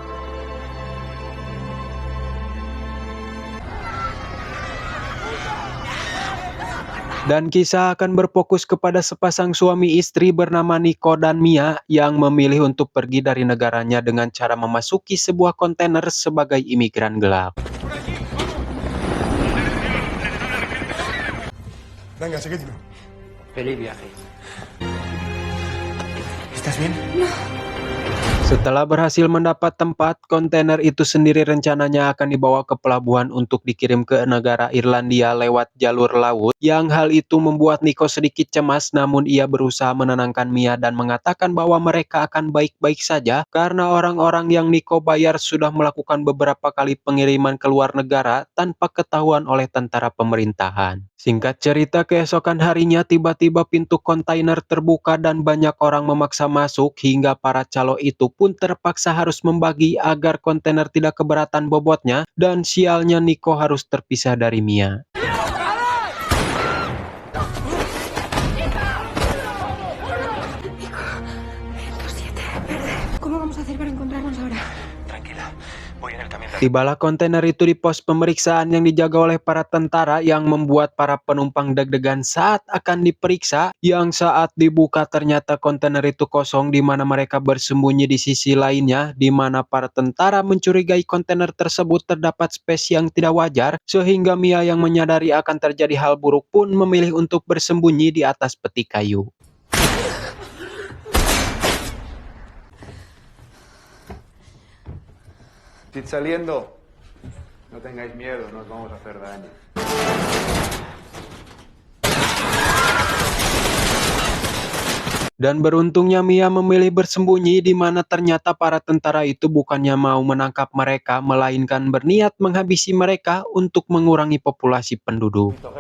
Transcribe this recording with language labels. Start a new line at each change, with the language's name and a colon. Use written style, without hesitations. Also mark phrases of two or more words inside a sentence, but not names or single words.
Indonesian: Dan kisah akan berfokus kepada sepasang suami istri bernama Nico dan Mia yang memilih untuk pergi dari negaranya dengan cara memasuki sebuah kontainer sebagai imigran gelap.
Spanish: Venga, seguidlo. Feliz viaje. ¿Estás bien?
Indonesian: Setelah berhasil mendapat tempat, kontainer itu sendiri rencananya akan dibawa ke pelabuhan untuk dikirim ke negara Irlandia lewat jalur laut. Yang hal itu membuat Nico sedikit cemas, namun ia berusaha menenangkan Mia dan mengatakan bahwa mereka akan baik-baik saja karena orang-orang yang Nico bayar sudah melakukan beberapa kali pengiriman ke luar negara tanpa ketahuan oleh tentara pemerintahan. Singkat cerita, keesokan harinya tiba-tiba pintu kontainer terbuka dan banyak orang memaksa masuk hingga para calo itu pun terpaksa harus membagi agar kontainer tidak keberatan bobotnya, dan sialnya Nico harus terpisah dari Mia.
Spanish: ¿Cómo vamos a hacer para encontrarnos ahora? Tranquila, voy en el camión.
Indonesian: Tibalah kontainer itu di pos pemeriksaan yang dijaga oleh para tentara yang membuat para penumpang deg-degan saat akan diperiksa. Yang saat dibuka ternyata kontainer itu kosong, di mana mereka bersembunyi di sisi lainnya, di mana para tentara mencurigai kontainer tersebut terdapat spesies yang tidak wajar, sehingga Mia yang menyadari akan terjadi hal buruk pun memilih untuk bersembunyi di atas peti kayu.
Spanish: Id saliendo. No tengáis miedo, no os vamos a hacer daño.
Indonesian: Dan beruntungnya Mia memilih bersembunyi, di mana ternyata para tentara itu bukannya mau menangkap mereka, melainkan berniat menghabisi mereka untuk mengurangi populasi penduduk.